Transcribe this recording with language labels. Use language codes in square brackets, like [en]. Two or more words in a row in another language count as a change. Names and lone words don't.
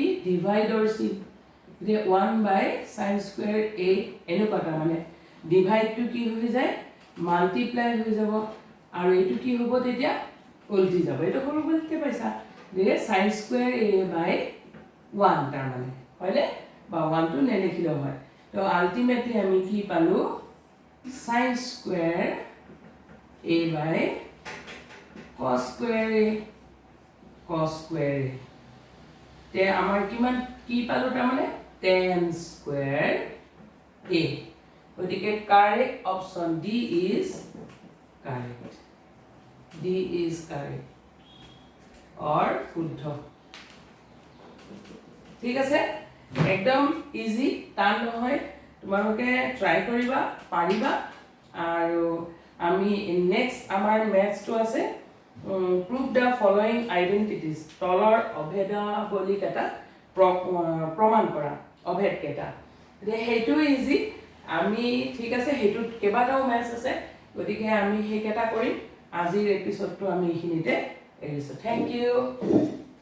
[as] ডিভাইডৰ চিন যে [en] 1 by sin [as] স্কুৱেৰ a এনেকুৱা তাৰমানে ডিভাইডটো কি হৈ যায় মাল্টিপ্লাই হৈ যাব আৰু এইটো কি হ'ব তেতিয়া উল্টি যাব এইটো সৰু বুলিতে পাইছা যে [en] sin square a by 1 [as] তাৰমানে হয়নে বা 1 টো নেলিখিলেও হয় তো আল্টিমেটলি আমি কি পালো sin স্কুৱেৰ [en] a by cos square a cos square a [as] তে আমাৰ কিমান কি পালো তাৰমানে tan স্কুৱেৰ a গতিকে [en] correct option D is correct D is correct [as] or শুদ্ধ ঠিক আছে একদম ইজি টান নহয় তোমালোকে ট্ৰাই কৰিবা পাৰিবা আৰু আমি নেক্সট আমাৰ মেথছটো আছে [en] prove the following identities [as] তলৰ অভেদাৱলী কেইটা প্ৰমাণ কৰা অভেদ কেইটা সেইটো ইজি আমি ঠিক আছে হেতুত কেইবাটাও মেথছ আছে গতিকে আমি সেই কেইটা কৰিম আজিৰ এপিসোডটো আমি এইখিনিতে এৰিছো [en] thank you